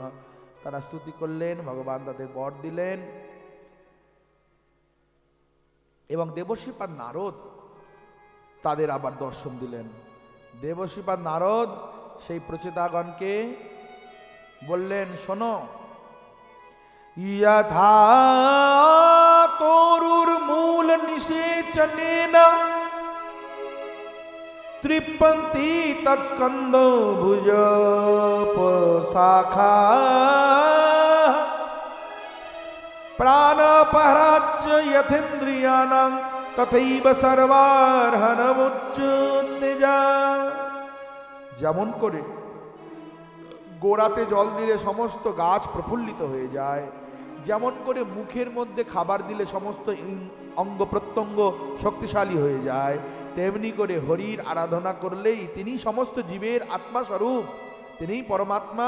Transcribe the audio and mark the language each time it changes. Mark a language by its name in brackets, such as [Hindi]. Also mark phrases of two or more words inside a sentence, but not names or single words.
[Bangla] তারা স্তুতি করলেন, ভগবান তাদের বর দিলেন। এবং দেবশ্রীপাদ নারদ তাদের আবার দর্শন দিলেন। দেবশ্রীপাদ নারদ সেই প্রচেতাগণকে বললেন, শোনো, [Sanskrit] यथा तोरुर्मूल निषेचनेन तृप्यन्ति तत्स्कन्धो भुजोपशाखा प्राणपहराच्च यथेन्द्रियाणां तथैव सर्वार्हणमुच्चुन्निजा। [Bangla] যেমন করে গোড়াতে জল দিলে সমস্ত গাছ প্রফুল্লিত হয়ে যায়, যেমন করে মুখের মধ্যে খাবার দিলে সমস্ত অঙ্গ প্রত্যঙ্গ শক্তিশালী হয়ে যায়, তেমনি করে হরির আরাধনা করলেই তিনি সমস্ত জীবের আত্মাস্বরূপ, তিনিই পরমাত্মা।